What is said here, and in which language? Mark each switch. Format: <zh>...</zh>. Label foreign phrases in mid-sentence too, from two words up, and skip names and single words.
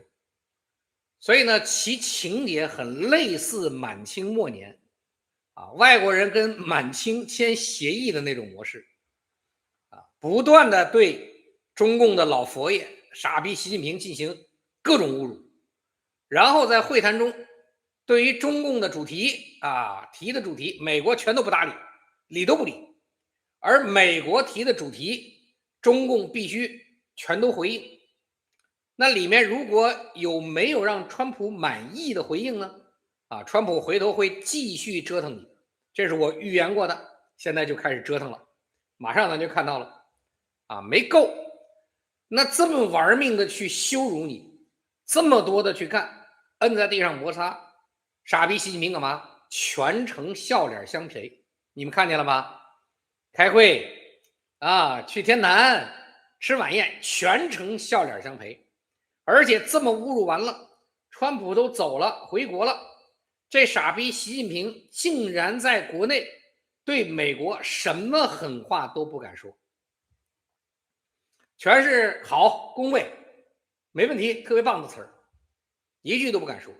<zh>所以呢，其情節很類似滿清末年外國人跟滿清簽協議的那種模式不斷的對中共的老佛爺傻逼習近平進行各種侮辱，然後在會談中對於中共的主題提的主題，美國全都不搭理，理都不理，而美國提的主題，中共必須全都回應。那裡面如果有沒有讓川普滿意的回應呢？川普回頭會繼續折騰你，這是我預言過的，現在就開始折騰了，馬上咱就看到了沒夠，那這麼玩命的去羞辱你，這麼多的去幹，摁在地上摩擦，傻逼習近平幹嘛？全程笑臉相陪，你們看見了嗎？開會去天壇吃晚宴，全程笑臉相陪，而且這麼侮辱完了，川普都走了回國了，這傻逼習近平竟然在國內對美國什麼狠話都不敢說，全是好恭维，沒問題，特別棒的詞兒，一句都不敢说。</zh>